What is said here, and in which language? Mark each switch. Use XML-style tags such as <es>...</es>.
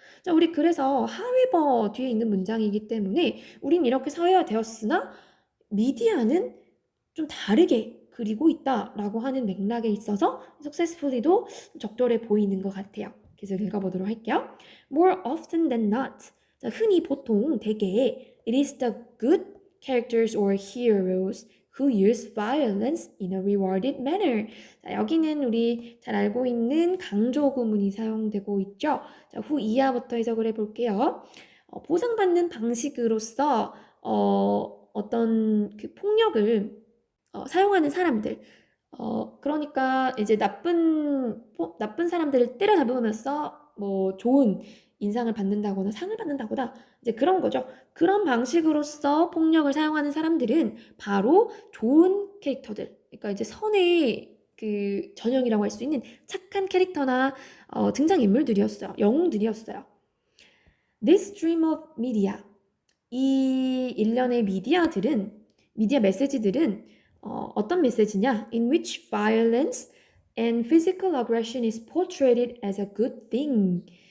<ko>자, 우리 그래서 however 뒤에 있는 문장이기 때문에 우린 이렇게 사회화되었으나 미디어는 좀 다르게 그리고 있다라고 하는 맥락에 있어서 successfully도 적절해 보이는 것 같아요. 계속 읽어보도록 할게요.</ko> <en>More often than not.</en> <ko>자, 흔히 보통 대개</ko> <en>it is the good characters or heroes who use violence in a rewarded manner.</en> <ko>자, 여기는 우리 잘 알고 있는 강조 구문이 사용되고 있죠. 자, 후 이하부터 해석을 해볼게요. 보상받는 방식으로서 어떤 그 폭력을 사용하는 사람들, 그러니까 이제 나쁜 사람들을 때려잡으면서 뭐 좋은 인상을 받는다거나 상을 받는다거나 이제 그런 거죠. 그런 방식으로서 폭력을 사용하는 사람들은 바로 좋은 캐릭터들, 그러니까 이제 선의 그 전형이라고 할 수 있는 착한 캐릭터나 등장인물들이었어요. 영웅들이었어요.</ko> <en>This stream of media,</en> <ko>이 일련의 미디어 메시지들은 어떤 메시지냐?</ko> <en>In which violence and physical aggression is portrayed as a good thing.</en>